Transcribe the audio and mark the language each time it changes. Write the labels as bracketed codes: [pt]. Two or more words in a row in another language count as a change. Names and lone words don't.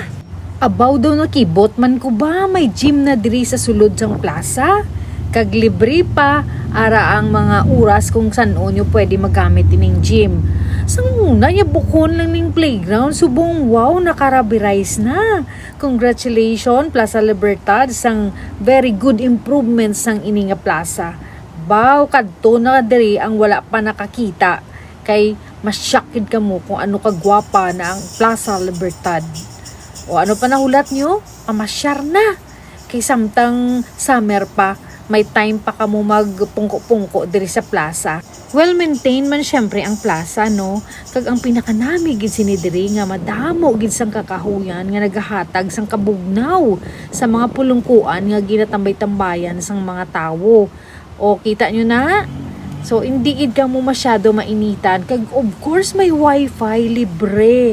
[hil] Abaw daw nakibot man ko ba may gym na diri sa sulod sang plaza? Kag libre pa ara ang mga oras kung saan nyo pwede magamit ining gym. Sang una yabukon lang ning playground subong wow nakarabirize na. [en] Congratulations Plaza Libertad sang very good improvements [hil] sang ini nga plaza. Baw kadto na diri ang wala pa nakakita kay masyakid ka mo kung ano kagwapa na ang Plaza Libertad. O ano pa nahulat nyo? Pamasyar na. Kay samtang summer pa, may time pa ka mo magpungko-pungko diri sa plaza. [en] Well maintained [hil] man syempre ang plaza no. Kag ang pinakanami gid sini diri nga madamo gid sang kakahuyan nga nagahatag sang kabugnaw sa mga pulungkuan nga ginatambay-tambayan sang mga tawo. O kita nyo na? So hindi gid ka mo masyado mainitan kag [en] of course [hil] may wifi libre.